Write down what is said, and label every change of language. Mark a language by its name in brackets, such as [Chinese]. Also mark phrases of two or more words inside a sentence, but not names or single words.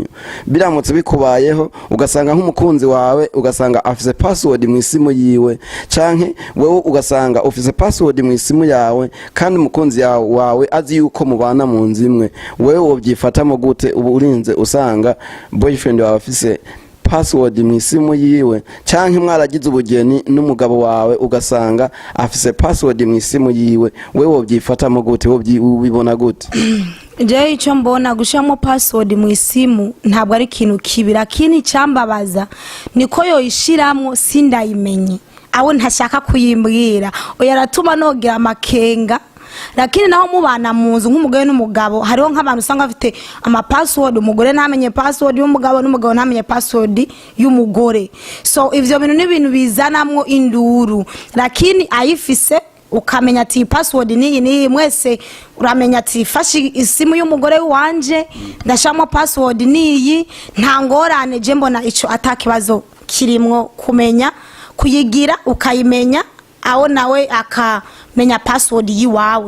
[Rundi] Biramutse bikubayeho ugasanga nk'umukunzi wawe ugasanga afise password mu isimu yiwe canke wewe ugasanga ufise password mu isimu yawe kandi umukunzi wawe azi yuko mubana mu nzimwe, wewe wobyifatamo gute ubu urinze usanga boyfriend wawe afise password mu isimu yiwe canke mwaragize ubugeni n'umugabo wawe ugasanga afise password mu isimu yiwe, wewe wobyifatamo gute, ubibona gute? Je icyo mbona gushamo password mu isimu ntabwo ari ikintu kibi, lakini cyambabaza niko yoyishiramwo sindayimenye, aho ntashaka kuyimbwira oyaratuma nogira amakenga. Lakini naho mubana munzu nk'umugore n'umugabo, hariho nk'abantu usanga bafite ama password, umugore ntamenye password y'umugabo n'umugabo ntamenye password y'umugore. So ivyo bintu n'ibintu bizanamwo induru, lakini ayifise ukamenya ati password ni mwese uramenya ati fashi isimu y'umugore wanje ndashamo password niyi, nta ngorane. Je mbona ico atakibazo kirimwo kumenya kuyigira ukayimenya, aho nawe akamenya password yiwawe.